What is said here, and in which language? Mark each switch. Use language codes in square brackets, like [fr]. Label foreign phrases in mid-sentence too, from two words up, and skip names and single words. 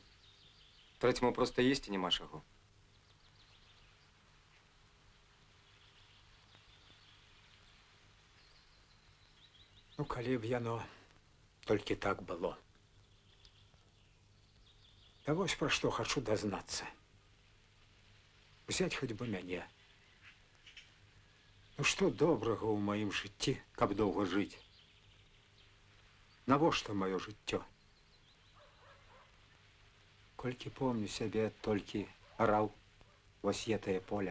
[be] Трэцяму проста есці няма чаго. Ну, калі б яно толькі так было. Я вось пра што хачу дазнацца. [ru] Взять хоть бы мяне. [be] Ну, што добрага ў маім жыцці, каб доўга жыць? Навошта маё жыццё? Колькі помню сябе, толькі араў вось етае поле.